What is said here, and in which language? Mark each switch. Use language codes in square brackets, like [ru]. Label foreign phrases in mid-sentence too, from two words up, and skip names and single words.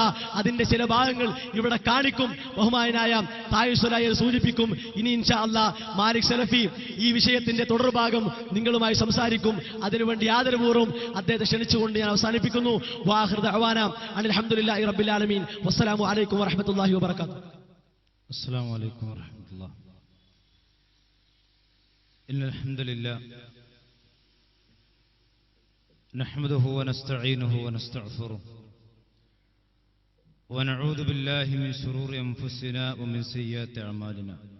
[ml] അതിന്റെ ചില ഭാഗങ്ങൾ ഇവിടെ കാണിക്കും. ബഹുമാനായ തായുസ്വലായ സൂചിപ്പിക്കും. ഇനി [ar] إن شاء الله [ml] മാലിക് സലഫി ഈ വിഷയത്തിന്റെ തുടർഭാഗം നിങ്ങളുമായി സംസാരിക്കും. അതിനുവേണ്ടി ആദരപൂർവ്വം അദ്ദേഹത്തെ ക്ഷണിച്ചുകൊണ്ട് ഞാൻ അവസാനിപ്പിക്കുന്നു. [ar] وآخر دعوانا الحمد لله رب العالمين والسلام عليكم ورحمة الله وبركاته. السلام عليكم ورحمة الله. إن الحمد لله نحمده ونستعينه ونستغفره ونعوذ بالله من شرور أنفسنا ومن سيئات أعمالنا.